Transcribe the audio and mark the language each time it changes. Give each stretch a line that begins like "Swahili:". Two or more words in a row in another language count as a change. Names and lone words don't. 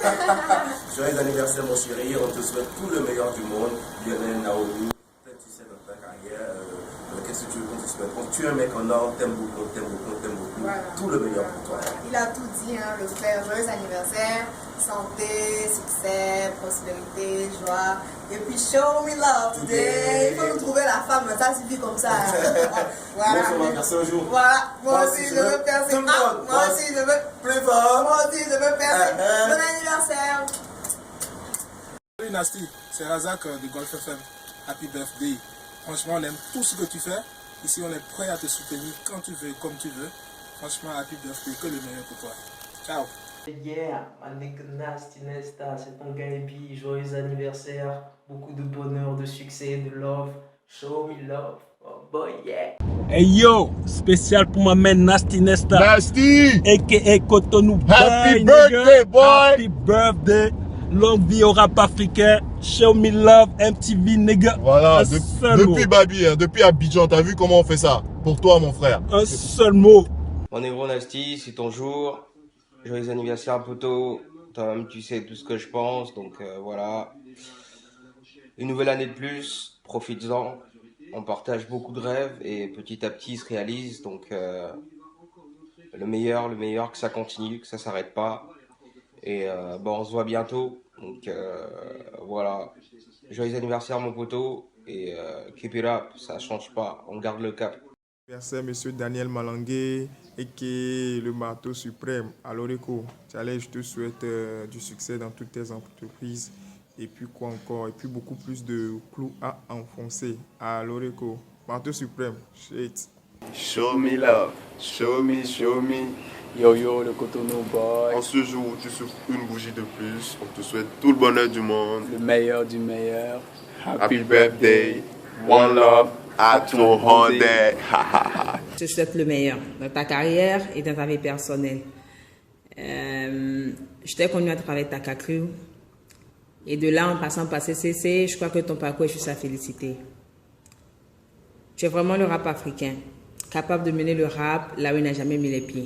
French: Joyeux anniversaire mon chéri, on te souhaite tout le meilleur du monde. Lionel, Naomi, plein de succès dans ta carrière. Qu'est-ce que tu veux qu'on te souhaite? Tu es un mec en or, t'aimes beaucoup, t'aimes beaucoup, t'aimes beaucoup. Voilà. Tout le meilleur pour toi. Il a tout dit, hein, le frère. Joyeux anniversaire, santé, succès, prospérité, joie. Et puis
English: show me love today.
French: Il faut nous trouver la femme, ça suffit comme ça. Voilà. Moi, je vais percer un jour. Voilà, moi aussi je veux percer. Moi aussi je veux plus fort. Moi aussi je veux percer. Bon anniversaire. Salut Nasty, c'est Razak de Golf FM.
English: Happy birthday.
French: Franchement, on aime tout ce que tu fais. Ici, on est prêt à te soutenir quand tu veux, comme tu veux. Franchement,
English: happy birthday,
French: que le meilleur pour toi. Ciao.
English: Yeah, my nigga
French: Nasty Nesta, c'est ton gars Ebi, joyeux anniversaire, beaucoup de bonheur, de succès, de love,
English: show me love, oh boy yeah. Hey yo,
French: spécial pour ma man Nasty Nesta. Nasty! A.K.A. Cotonou.
English: Happy Bye, birthday, nigga. boy! Happy birthday.
French: Longue vie au rap africain.
English: Show me love, MTV, nigga.
French: Voilà, Depuis mot. Babi, hein, depuis Abidjan, t'as vu comment on fait ça? Pour toi, mon frère. Un seul mot. Mon négro Nasty, c'est ton jour. Joyeux anniversaire, poteau. Toi-même, tu sais tout ce que je pense. Donc voilà. Une nouvelle année de plus. Profites-en. On partage beaucoup de rêves et petit à petit, ils se réalisent. Donc le meilleur, que ça continue, que ça s'arrête pas. Et bon, on se voit bientôt. Donc voilà. Joyeux anniversaire, mon poteau.
English: Et keep it up,
French: ça change pas. On garde le cap. Merci monsieur Daniel Malangué et qui est le marteau suprême à l'Oreco. Je te souhaite du succès dans toutes tes entreprises et puis quoi encore, et puis beaucoup plus de clous à enfoncer à l'Oreco. Marteau suprême, shit.
English: Show me love, show me.
French: Yo yo, le Cotonou boy. En ce jour où tu souffles une bougie de plus, on te souhaite tout le bonheur du monde. Le meilleur du meilleur.
English: Happy birthday, one love.
French: À ton Honda. Je te souhaite le meilleur dans ta carrière et dans ta vie personnelle. je t'ai connu à travers Takakru. Et de là, en passant par CCC, je crois que ton parcours est juste à féliciter. Tu es vraiment le rap africain, capable de mener le rap là où il n'a jamais mis les pieds.